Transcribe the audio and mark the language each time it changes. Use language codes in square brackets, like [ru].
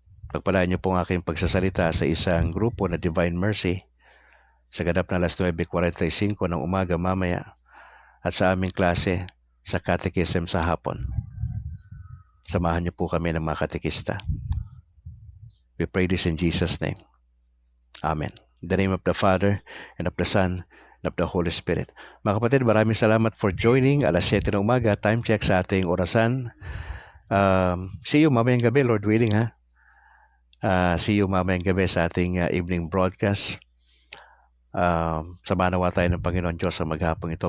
[tl] Pagpalain niyo po ang aking pagsasalita sa isang grupo na Divine Mercy sa ganap na alas 9:45 ng umaga mamaya at sa aming klase sa Catechism sa hapon. Samahan niyo po kami ng mga katekista. [en] We pray this in Jesus' name. Amen. In the name of the Father, and of the Son, and of the Holy Spirit. [tl] Mga kapatid, maraming salamat for joining. Alas 7 ng umaga, time check sa ating orasan. See you mamayang gabi, Lord willing, ha? See you mamayang gabi sa ating evening broadcast. Samanawa tayo ng Panginoon Diyos sa maghapong ito.